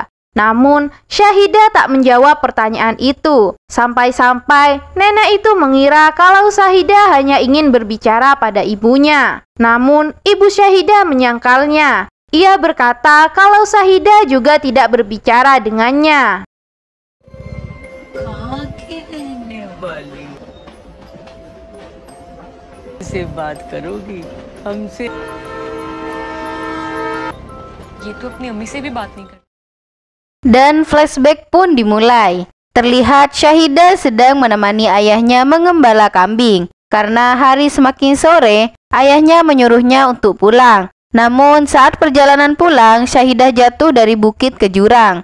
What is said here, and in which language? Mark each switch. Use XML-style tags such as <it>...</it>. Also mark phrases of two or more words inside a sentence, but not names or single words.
<id>Namun, Syahida tak menjawab pertanyaan itu. Sampai-sampai nenek itu mengira kalau Syahida hanya ingin berbicara pada ibunya. Namun, ibu Syahida menyangkalnya. Ia berkata kalau Syahida juga tidak berbicara dengannya.</id> <hi>से बात करोगी हमसे ये तो अपनी अम्मी से भी बात नहीं करती.</hi> <id>Dan flashback pun dimulai. Terlihat Syahida sedang menemani ayahnya mengembala kambing. Karena hari semakin sore, ayahnya menyuruhnya untuk pulang. Namun saat perjalanan pulang, Syahida jatuh dari bukit ke jurang.</id>